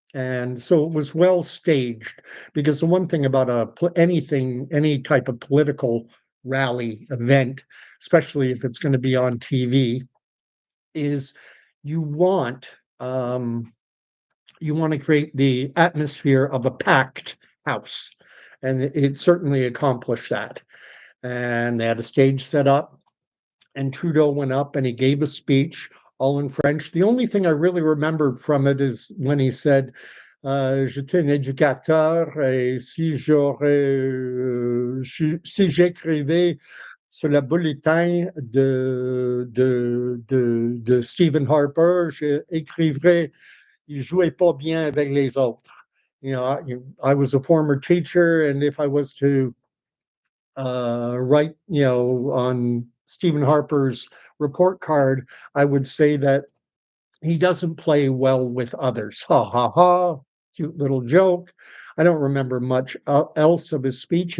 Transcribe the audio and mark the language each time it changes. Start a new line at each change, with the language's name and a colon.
English: And so it was well staged, because the one thing about any type of political rally event, especially if it's going to be on TV, is you want to create the atmosphere of a packed house, and it certainly accomplished that. And they had a stage set up, and Trudeau went up and he gave a speech all in French.
French: The only thing I really remembered from it is when he said, j'étais un éducateur, et si j'écrivais sur le bulletin de Stephen Harper, j'écrivais, il jouait pas bien avec les autres.
English: I was a former teacher, and if I was to write, on Stephen Harper's report card, I would say that he doesn't play well with others. Ha ha ha, cute little joke. I don't remember much else of his speech.